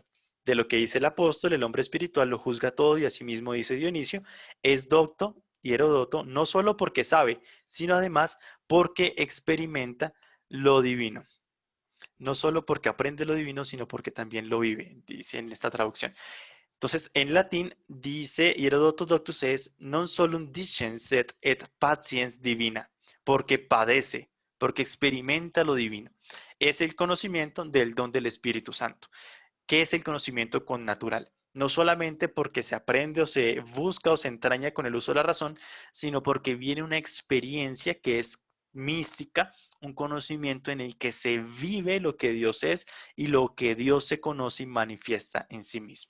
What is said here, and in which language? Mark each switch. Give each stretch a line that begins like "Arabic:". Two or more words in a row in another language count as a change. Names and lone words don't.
Spanish: De lo que dice el apóstol, el hombre espiritual lo juzga todo y asimismo dice Dionisio, es docto y Heródoto no solo porque sabe, sino además porque experimenta lo divino. No solo porque aprende lo divino, sino porque también lo vive, dice en esta traducción. Entonces, en latín dice
Latin: Herodoto Doctus es non solum dicens et patiens divina,
Spanish: porque padece, porque experimenta lo divino. Es el conocimiento del don del Espíritu Santo. ¿Qué es el conocimiento connatural? No solamente porque se aprende o se busca o se entraña con el uso de la razón, sino porque viene una experiencia que es mística, un conocimiento en el que se vive lo que Dios es y lo que Dios se conoce y manifiesta en sí mismo.